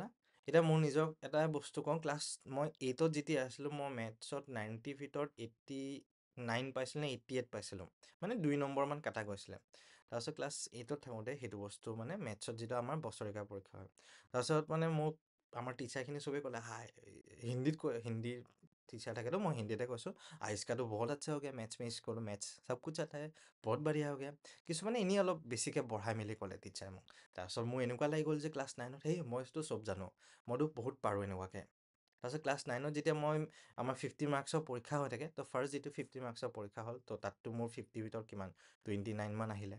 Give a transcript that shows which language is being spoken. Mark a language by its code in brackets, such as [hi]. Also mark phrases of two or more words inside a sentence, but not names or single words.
[as] এতিয়া মোৰ নিজক এটা বস্তু কওঁ, ক্লাছ মই 8ত যেতিয়া আছিলোঁ মই মেথছত 90 ভিতৰত 89 পাইছিলোঁ নে 88 পাইছিলোঁ, মানে 2 নম্বৰমান কাটা গৈছিলে। তাৰপিছত ক্লাছ 8ত থাকোঁতে সেইটো বস্তু মানে মেথছত যিটো আমাৰ বছৰেকীয়া পৰীক্ষা হয়, তাৰপিছত মানে মোক আমাৰ টিচাৰখিনি চবেই ক'লে হিন্দীত হিন্দীৰ टीचर থাকে তো মই হিন্দীতে কৈছোঁ, [hi] इसका तो बहुत अच्छा हो गया मैथ्स में, इसको तो मैथ्स सब कुछ आता है, बहुत बढ़िया हो गया। [as] কিছুমানে এনেই অলপ বেছিকৈ বঢ়াই মেলি ক'লে টিচাৰে মোক। তাৰপিছত মোৰ এনেকুৱা লাগি গ'ল যে ক্লাছ 9ত মইতো চব জানো, মইতো বহুত পাৰোঁ এনেকুৱাকৈ। তাৰপিছত ক্লাছ 9ত যেতিয়া মই আমাৰ 50 মাৰ্কছৰ পৰীক্ষা হৈ থাকে, তো ফাৰ্ষ্ট যিটো 50 মাৰ্কছৰ পৰীক্ষা হ'ল, তো তাততো মোৰ 50 ভিতৰত কিমান 29 মান আহিলে।